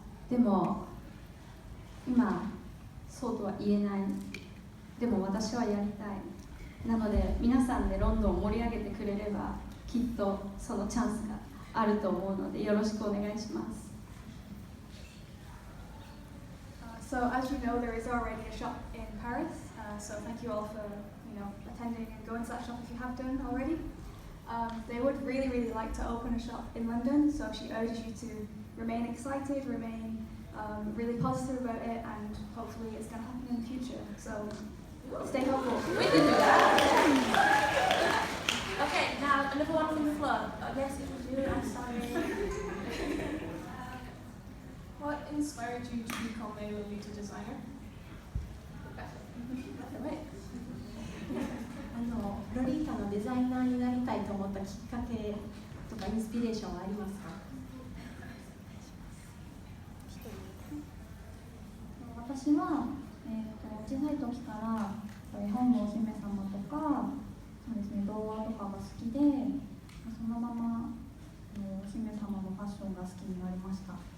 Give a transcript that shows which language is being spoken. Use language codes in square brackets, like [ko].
[ja] でも今そうとは言えない。でも私はやりたい。なので皆さんでロンドンを盛り上げてくれればきっとそのチャンスがあると思うのでよろしくお願いします。 [en] So as you know, there is already a shop in Paris. So thank you all for attending and going to that shop if you have done already. They would really like to open a shop in London. So she urges you to remain excited, remain really positive about it, and hopefully it's going to happen in the future. So stay hopeful. We can do that. Okay, now another one from the floor. Yes, it was you. I'm sorry. What inspired you to become a Lolita designer? [ja] ロリータのデザイナーになりたいと思ったきっかけとかインスピレーションはありますか？私は、小さい時から絵本のお姫様とかそうですね、童話とかが好きで、そのままお姫様のファッションが好きになりました。